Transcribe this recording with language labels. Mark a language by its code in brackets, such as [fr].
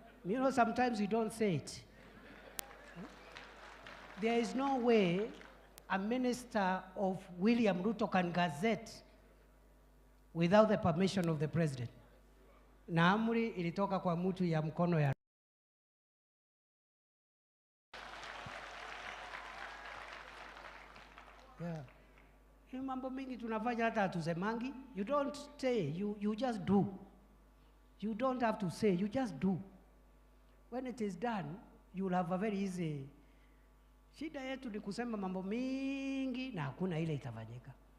[en] You know, sometimes you don't say it. There is no way a minister of William Ruto can gazette without the permission of the president. [sw] Na amri ilitoka kwa mtu ya mkono ya yeah. Hiyo mambo mingi tunafanya hata hatusemangi. [en] You don't say, you just do. You don't have to say, you just do. when it is done, you will have a very easy. [sw] Shida yetu ni kusema mambo mingi na hakuna ile itafanyika.